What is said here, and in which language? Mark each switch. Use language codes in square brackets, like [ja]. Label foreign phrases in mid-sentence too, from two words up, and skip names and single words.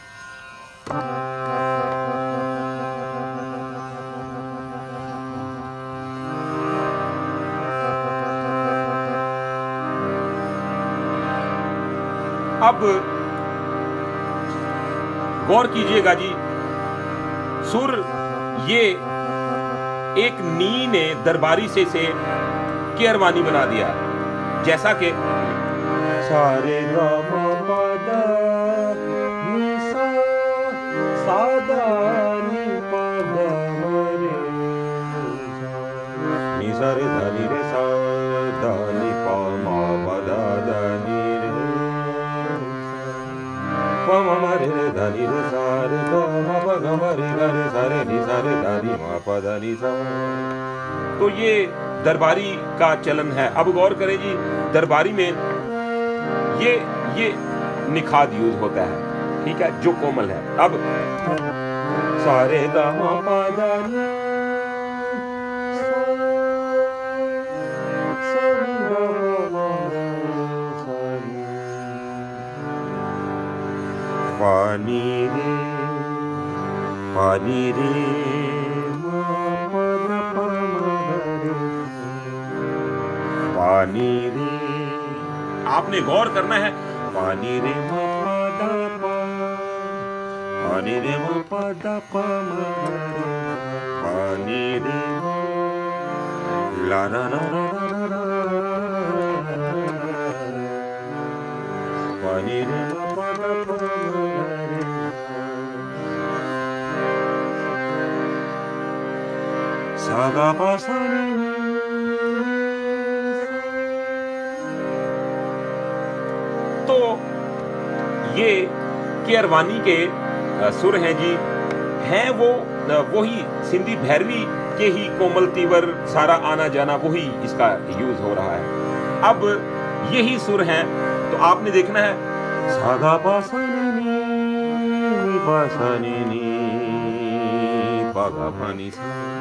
[hi] अब गौर कीजिएगा जी, सुर ये एक नी ने दरबारी से केरवानी बना दिया, जैसा कि सारे गा मा पा दा नी सा सा दा नी पा गा मा रे नी सा रे धा नी रे सा धा नी पा मा पा दा धा नी रे पा मा मा रे रे धा नी रे सा रे गा मा पा गा मा रे गा रे सा रे नी सा रे धा नी मा पा दा नी सा। तो ये दरबारी का चलन है। अब गौर करें जी, दरबारी में ये निखाद यूज होता है, ठीक है, जो कोमल है। अब सारे गा मा पा दा नी सा गा मा सा नी पानी रे मा पा दा पा मा रे पानी रे। आपने गौर करना है, पानी रे मा पा दा पा, पानी रे मा पा दा पा मा रे पानी रे ला ला ला ला पानी रे मा पा दा पा रे सा गा पा सा रे। तो ये केरवानी के सुर हैं जी, हैं वो वही सिंधी भैरवी के ही कोमल तीवर सारा आना जाना वही इसका यूज हो रहा है। अब यही सुर हैं, तो आपने देखना है सागा पा सा नी पा सा नी पा गा पा नी सा।